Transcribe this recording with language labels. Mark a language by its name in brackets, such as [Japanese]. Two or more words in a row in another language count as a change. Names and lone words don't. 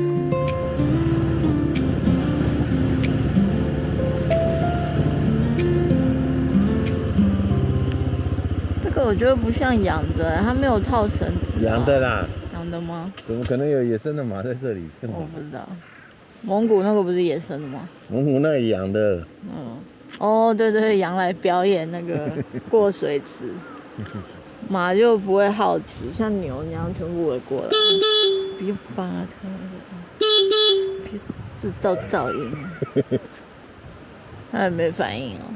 [Chinese] 這個我覺得不像養的，它沒有套繩子。養的啦。養的嗎？怎麼可能有野生的馬在這裡？我不知道。蒙古那個不是野生的嗎？蒙古那裡養的。嗯。哦，對對，養來表演那個過水池，馬就不會好奇，像牛那樣全部圍過來，別扒它，別製造噪音，它還沒反應哦。